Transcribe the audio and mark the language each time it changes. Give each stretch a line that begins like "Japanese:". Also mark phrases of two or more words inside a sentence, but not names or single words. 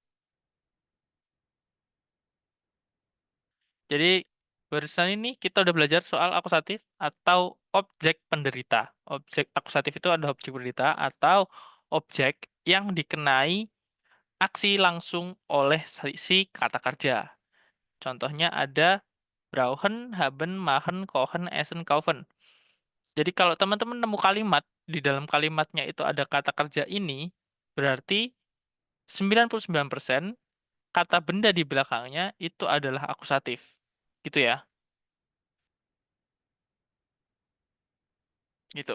Indonesian: Jadi barusan ini kita udah belajar soal akusatif atau objek penderita. Objek akusatif itu ada objek penderita atau objek yang dikenai aksi langsung oleh si kata kerja. Contohnya ada
German: brauchen, haben, machen, kochen, essen, kaufen.
Indonesian: Jadi kalau teman-teman nemu kalimat, di dalam kalimatnya itu ada kata kerja ini, berarti 99% kata benda di belakangnya itu adalah akusatif. Gitu ya. Gitu.